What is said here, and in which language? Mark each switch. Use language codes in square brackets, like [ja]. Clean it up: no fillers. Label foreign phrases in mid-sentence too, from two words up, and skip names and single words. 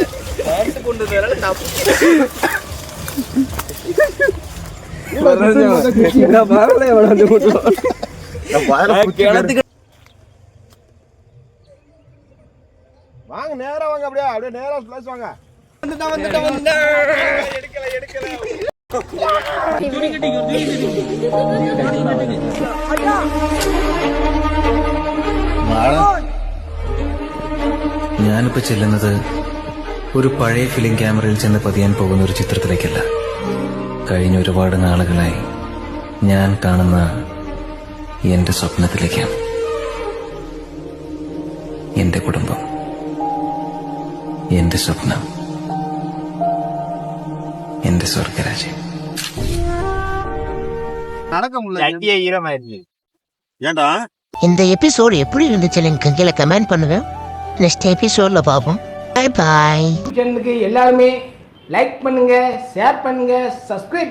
[ta] வாங்க நேரா வாங்க, அப்படியே அப்படியே நேரா ஸ்லைஸ் வாங்க. [ml] ഞാനിപ്പോ ചെല്ലുന്നത് ഒരു പഴയ ഫിലിം ക്യാമറയിൽ ചെന്ന് പതിയാൻ പോകുന്ന ഒരു ചിത്രത്തിലേക്കല്ല. കഴിഞ്ഞ ഒരുപാട് നാളുകളായി ഞാൻ കാണുന്ന എന്റെ സ്വപ്നത്തിലേക്കാണ്. എന്റെ കുടുംബം, എന്റെ സ്വപ്നം, എന്റെ സ്വർഗരാജ്യം. [ta] ஏண்டா இந்த எபிசோடு எப்படி இருந்துச்சு எனக்கு கீழே கமெண்ட் பண்ணுங்க. நெக்ஸ்ட் எபிசோட்ல பார்ப்போம். [en] bye bye. [ta] சேனலுக்கு எல்லாருமே லைக் பண்ணுங்க, ஷேர் பண்ணுங்க, சப்ஸ்கிரைப் பண்ணுங்க.